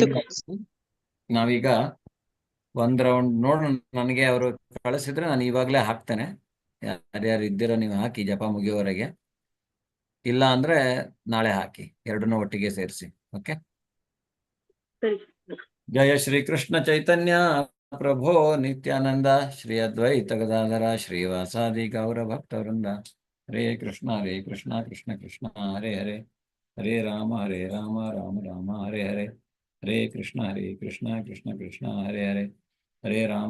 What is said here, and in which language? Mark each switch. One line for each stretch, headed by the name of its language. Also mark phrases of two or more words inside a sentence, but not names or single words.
Kannada: ನಾವೀಗ ಒಂದ್ ರೌಂಡ್ ನೋಡೋಣ. ನನಗೆ ಅವರು ಕಳಿಸಿದ್ರೆ ನಾನು ಇವಾಗಲೇ ಹಾಕ್ತೇನೆ. ಯಾರ್ಯಾರು ಇದ್ದೀರೋ ನೀವು ಹಾಕಿ ಜಪ ಮುಗಿಯೋವರೆಗೆ. ಇಲ್ಲ ಅಂದ್ರೆ ನಾಳೆ ಹಾಕಿ, ಎರಡನ್ನೂ ಒಟ್ಟಿಗೆ ಸೇರಿಸಿ. ಓಕೆ. ಸರಿ.
Sanskrit: ಜಯ ಶ್ರೀ ಕೃಷ್ಣ ಚೈತನ್ಯ ಪ್ರಭೋ ನಿತ್ಯಾನಂದ ಶ್ರೀ ಅದ್ವೈತ ಗದಾಧರ ಶ್ರೀವಾಸಾದಿ ಗೌರ ಭಕ್ತವೃಂದ. ಹರೇ ಕೃಷ್ಣ ಕೃಷ್ಣ ಕೃಷ್ಣ ಹರೇ ಹರೇ, ಹರೇ ರಾಮ ರಾಮ ರಾಮ ಹರೇ ಹರೇ, ಹರೇ ಕೃಷ್ಣ ಕೃಷ್ಣ ಕೃಷ್ಣ ಹರೇ ಹರೇ, ಹರೇ ರಾಮ